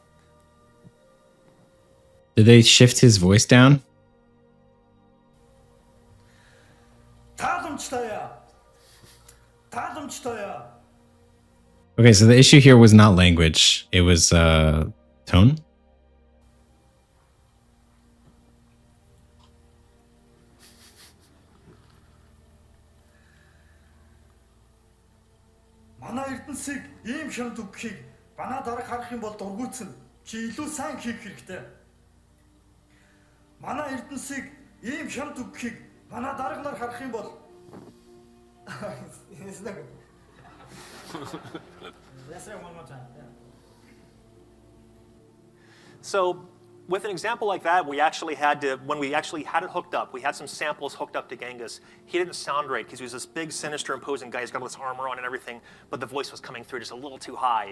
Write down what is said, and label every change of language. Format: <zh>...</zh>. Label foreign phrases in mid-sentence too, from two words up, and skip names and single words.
<en>Did they shift his voice down? Okay, so the issue here was not language. It was tone?</en> <mn>Манай эрдэнсийг ийм шимд өгөхийг манай дарга харах юм бол дургуутсан чи илүү сайн хийх хэрэгтэй. Манай эрдэнсийг ийм шимд өгөхийг манай дарга нар харах юм бол</mn> <en>So with an example like that, we actually had to, when we actually had it hooked up, we had some samples hooked up to Genghis. He didn't sound right because he was this big, sinister, imposing guy. He's got all this armor on and everything, but the voice was coming through just a little too high.</en>